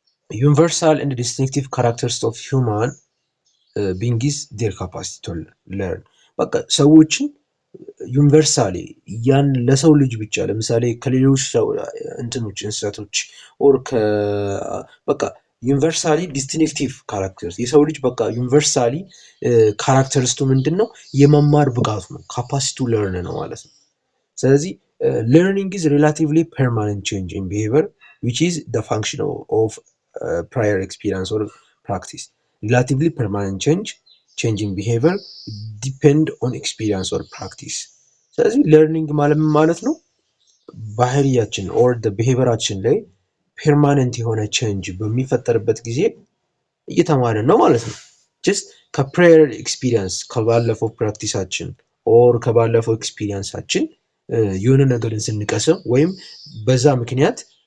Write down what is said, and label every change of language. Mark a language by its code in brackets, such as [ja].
[en] ዩኒቨርሳል ኤንድ ዲስቲንክቲቭ ካራክተሪስቲክስ ኦፍ ሂውማን ቢንግ ኢዝ ዴር ካፓሲቲ ቱ ለርን። [am] በቃ ሰዎችን ዩኒቨርሳሊ ያን ለሰው ልጅ ብቻ ለምሳሌ ከሌሎች እንስሳቶች ኦር በቃ ዩኒቨርሳሊ ዲስቲንክቲቭ ካራክተርስ የሰው ልጅ በቃ ዩኒቨርሳሊ ካራክተሪስቱ ምንድን ነው? የመማር ብቃቱ ነው። ካፓሲቲ ቱ ለርን ነው ማለት ነው። ስለዚህ [en] learning is relatively permanent change in behavior which is the function of prior experience or practice. Relatively permanent change in behavior depend on experience or practice. [am] ስለዚህ learning ማለት ነው ባህሪያችን or the behaviorአችን ላይ ፐርማነንት የሆነ ቼንጅ በሚፈጠርበት ጊዜ እየተማርን ነው ማለት ነው። ጀስት ከፕራየር ኤክስፒሪየንስ ከባለፈው ፕራክቲሳችን ኦር ከባለፈው ኤክስፒሪየንሳችን የሆነ ነገርን ስንቀስም ወይም በዛ ምክንያት